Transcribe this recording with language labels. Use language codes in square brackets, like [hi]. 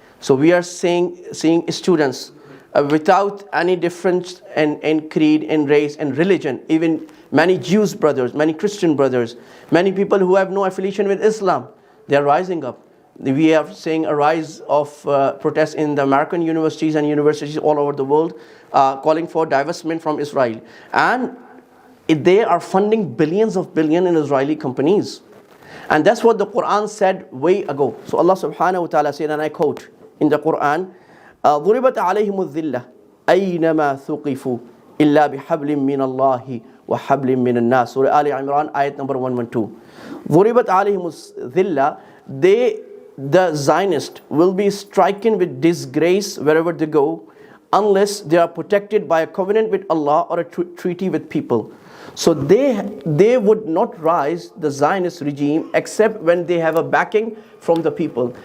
[en] So we are seeing students without any difference in creed, in race, in religion, even many Jews brothers, many Christian brothers, many people who have no affiliation with Islam, they are rising up. We are seeing a rise of protests in the American universities and universities all over the world, calling for divestment from Israel. And they are funding billions in Israeli companies. And that's what the Quran said way ago. So Allah subhanahu wa ta'ala said, and I quote in the Quran, [ar] ضُرِبَتْ عَلَيْهِمُ الذِّلَّةِ أَيْنَمَا ثُقِفُوا إِلَّا بِحَبْلٍ مِّنَ اللَّهِ وَحَبْلٍ مِّنَ النَّاسِ. [en] Surah Ali Imran, ayat number 112. [ar] ضُرِبَتْ عَلَيْهِمُ الذِّلَّةِ, [en] the Zionists will be stricken with disgrace wherever they go, unless they are protected by a covenant with Allah or a treaty with people. So they would not rise, the Zionist regime, except when they have a backing from the people.